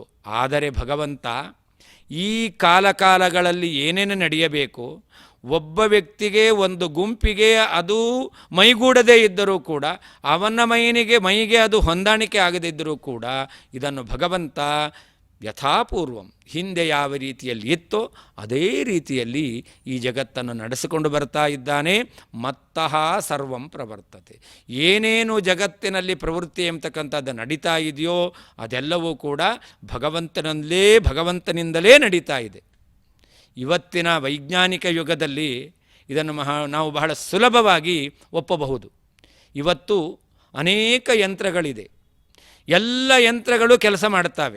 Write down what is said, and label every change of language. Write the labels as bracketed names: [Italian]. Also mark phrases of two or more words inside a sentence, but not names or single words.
[Kannada] ಆದರೆ ಭಗವಂತ ಈ ಕಾಲಗಳಲ್ಲಿ ಏನೇನು ನಡೆಯಬೇಕು, ಒಬ್ಬ ವ್ಯಕ್ತಿಗೆ ಒಂದು ಗುಂಪಿಗೆ ಅದು ಮೈಗೂಡದೇ ಇದ್ದರೂ ಕೂಡ, ಅವನ ಮೈಗೆ ಅದು ಹೊಂದಾಣಿಕೆ ಆಗದಿದ್ದರೂ ಕೂಡ ಇದನ್ನು ಭಗವಂತ ಯಥಾಪೂರ್ವಂ ಹಿಂದೆ ಯಾವ ರೀತಿಯಲ್ಲಿ ಇತ್ತೋ ಅದೇ ರೀತಿಯಲ್ಲಿ ಈ ಜಗತ್ತನ್ನು ನಡೆಸಿಕೊಂಡು ಬರ್ತಾ ಇದ್ದಾನೆ. [Sanskrit] ಮತ್ತಃ ಸರ್ವಂ ಪ್ರವರ್ತತೆ. [Kannada] ಏನೇನು ಜಗತ್ತಿನಲ್ಲಿ ಪ್ರವೃತ್ತಿ ಎಂಬತಕ್ಕಂಥದ್ದು ನಡೀತಾ ಇದೆಯೋ ಅದೆಲ್ಲವೂ ಕೂಡ ಭಗವಂತನಿಂದಲೇ ನಡೀತಾ ಇದೆ. ಇವತ್ತಿನ ವೈಜ್ಞಾನಿಕ ಯುಗದಲ್ಲಿ ಇದನ್ನು ನಾವು ಬಹಳ ಸುಲಭವಾಗಿ ಒಪ್ಪಬಹುದು. ಇವತ್ತು ಅನೇಕ ಯಂತ್ರಗಳಿದೆ, ಎಲ್ಲ ಯಂತ್ರಗಳು ಕೆಲಸ ಮಾಡುತ್ತವೆ.